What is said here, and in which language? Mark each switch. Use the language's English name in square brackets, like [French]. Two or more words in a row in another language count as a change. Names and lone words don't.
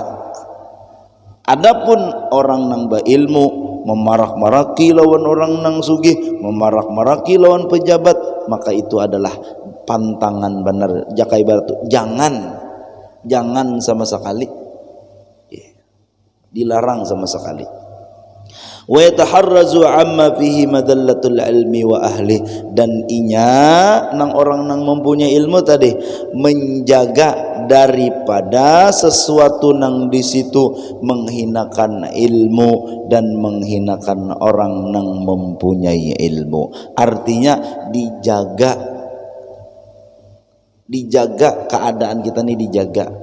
[Banjar] Adapun orang nang berilmu memarak-maraki lawan orang nang sugih, memarak-maraki lawan pejabat, maka itu adalah pantangan benar. Jakai batu, jangan sama sekali. Dilarang sama sekali. [Arabic] ويتحرز عما فيه مذلة العلم وأهله, [Banjar] dan inya nang orang nang mempunyai ilmu tadi menjaga daripada sesuatu nang di situ menghinakan ilmu dan menghinakan orang nang mempunyai ilmu. Artinya dijaga keadaan kita nih, dijaga.